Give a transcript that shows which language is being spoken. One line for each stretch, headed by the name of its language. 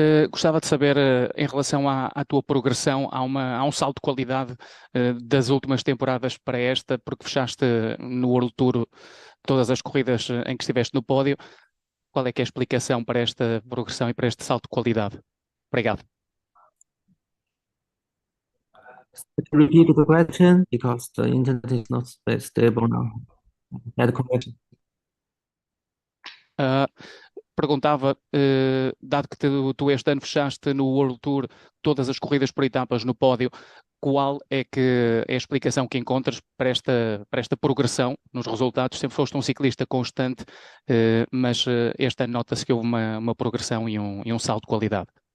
Portuguese: Gostava de saber, em relação à tua progressão, há um salto de qualidade das últimas temporadas para esta, porque fechaste no World Tour todas as corridas em que estiveste no pódio. Qual é que é a explicação para esta progressão e para este salto de qualidade? Obrigado.
English: Repeat the question because the internet is not stable now. Bad connection.
Portuguese: Perguntava, dado que tu este ano fechaste no World Tour todas as corridas por etapas no pódio, qual é que é a explicação que encontras para esta progressão nos resultados? Sempre foste um ciclista constante, mas este ano nota-se que houve uma progressão e um salto de qualidade.